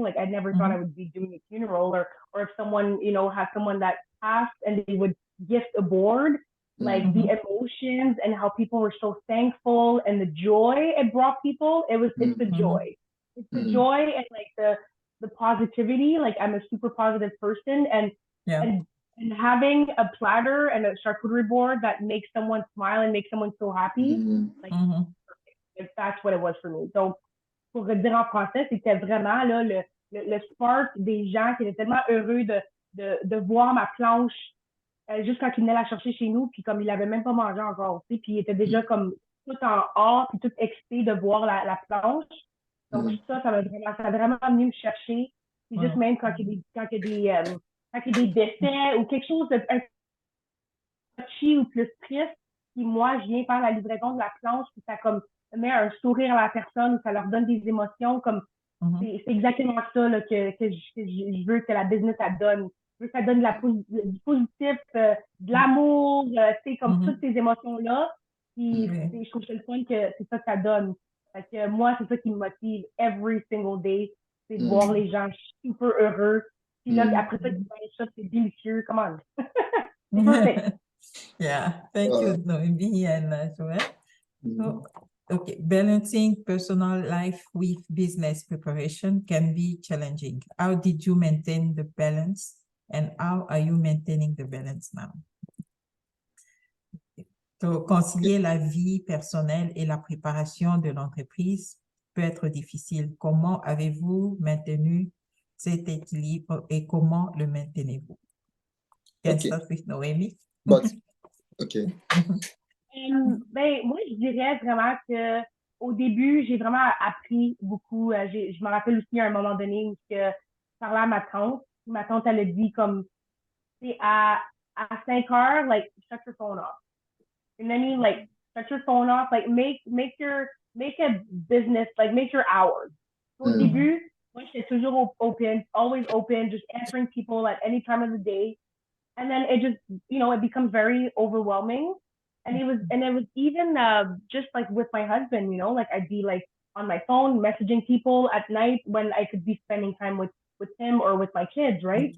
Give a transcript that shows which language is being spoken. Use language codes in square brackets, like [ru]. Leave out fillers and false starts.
[en] Like, I never thought I would be doing a funeral, or if someone, has someone that passed and they would gift a board, like the emotions and how people were so thankful, and the joy it brought people. It's the joy. It's the joy, and like the positivity. Like, I'm a super positive person, and having a platter and a charcuterie board that makes someone smile and makes someone so happy, like, that's what it was for me. [fr] Donc, pour dire en français, c'était vraiment là, le spark des gens qui étaient tellement heureux de voir ma planche juste quand ils venaient la chercher chez nous, puis comme ils l'avaient même pas mangé encore, tu sais, puis ils étaient déjà comme tout en or, puis tout excités de voir la planche. Donc ça a vraiment venu me chercher. Puis juste même quand il y a des décès ou quelque chose de touchy ou plus triste, puis moi, je viens faire la livraison de la planche, puis ça comme met un sourire à la personne, ça leur donne des émotions, comme c'est exactement ça là, que je veux que la business elle donne. Je veux que ça donne du positif, de l'amour, tu sais, comme toutes ces émotions-là. Puis je trouve que c'est le fun que c'est ça que ça donne. Fait que moi, c'est ça qui me motive [en] every single day, [fr] c'est de voir les gens super heureux. Puis là, après ça, c'est délicieux. [en] Come on. C'est perfect. Yeah, thank you, Noemie and Joel. So, okay, balancing personal life with business preparation can be challenging. How did you maintain the balance, and how are you maintaining the balance now? [fr] So, concilier la vie personnelle et la préparation de l'entreprise peut être difficile. Comment avez-vous maintenu cet équilibre et comment le maintenez-vous? [en] Can start with Noemie. Okay. [fr] Ben, moi, je dirais vraiment que au début, j'ai vraiment appris beaucoup. Je me rappelle aussi à un moment donné où je parlais à ma tante. Ma tante, elle a dit comme, c'est à 5 heures, like, [en] shut your phone off. You know what I mean? Like, shut your phone off. Like, make a business, like, make your hours. [fr] Au début, moi, j'étais toujours open, [en] always open, just answering people at any time of the day. And then it just, it becomes very overwhelming. And it was even just like with my husband, like I'd be like on my phone messaging people at night when I could be spending time with him or with my kids, right?